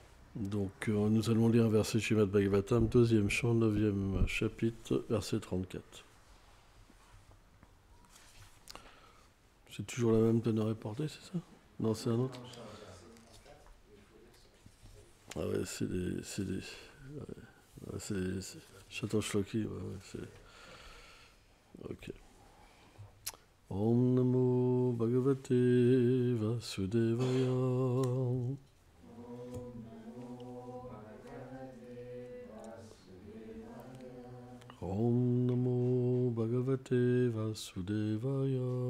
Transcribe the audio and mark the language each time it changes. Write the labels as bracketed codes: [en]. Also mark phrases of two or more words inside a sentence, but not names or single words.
[fr] Donc nous allons lire un verset Srimad Bhagavatam, deuxième chant, 9e chapitre, verset 34. C'est toujours la même teneur et portée, c'est ça? Non, c'est un autre? Ah ouais, c'est des... c'est Chateau Shloki, ouais, c'est... Ok. [sa] ॐ नमो भगवते वासुदेवाय. ॐ नमो भगवते वासुदेवाय.